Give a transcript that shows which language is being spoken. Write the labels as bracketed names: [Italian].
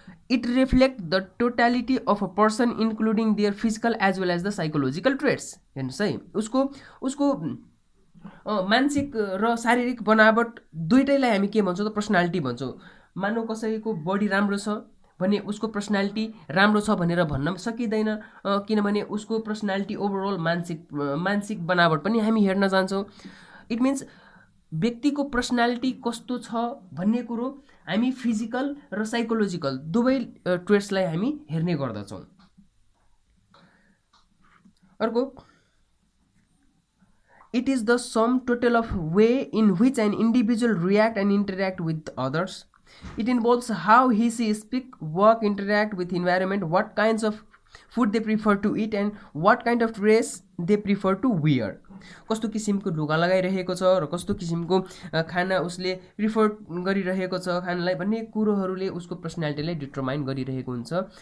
[English] It reflects the totality of a person including their physical as well as the psychological traits. [Nepali] हेर्नुहोस् है, उसको मानसिक र शारीरिक बनावट दुईटैलाई हामी के भन्छौँ त पर्सनालिटी भन्छौँ। मानौ कसैको बडी राम्रो छ भने उसको पर्सनालिटी राम्रो छ भनेर भन्न सकिँदैन, किनभने उसको पर्सनालिटी ओभरअल मानसिक बनावट पनि हामी हेर्न जान्छौँ। [English] it means [Nepali] व्यक्तिको पर्सनालिटी कस्तो छ भन्ने कुरो हामी फिजिकल र साइकोलोजिकल दुवै ट्रेट्सलाई हामी हेर्ने गर्दछौँ। [English] अर्को it is the sum total of way in which an individual react and interact with others. It involves how she speak, work, interact with environment, what kinds of food they prefer to eat and what kind of dress they prefer to wear. [Nepali] कस्तो किसिमको लुगा लगाइरहेको छ र कस्तो किसिमको खाना उसले प्रिफर गरिरहेको छ खानालाई भन्ने कुरोहरूले उसको पर्सनालिटीलाई डिटरमाइन गरिरहेको हुन्छ।